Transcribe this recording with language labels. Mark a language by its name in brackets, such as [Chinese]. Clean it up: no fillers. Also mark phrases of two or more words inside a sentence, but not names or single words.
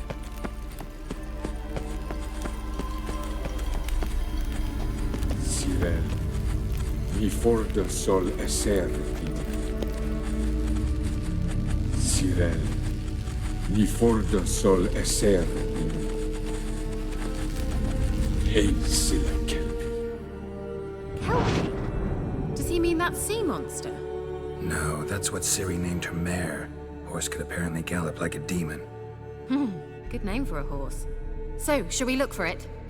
[English] Sirel, mi forte sol esser. Sirel, mi forte sol esser. Ein silla kelp. Kelpie? Does he mean that sea monster? No, that's what Ciri named her mare. Horse could apparently gallop like a demon. Good name for a horse. So, shall we look for it?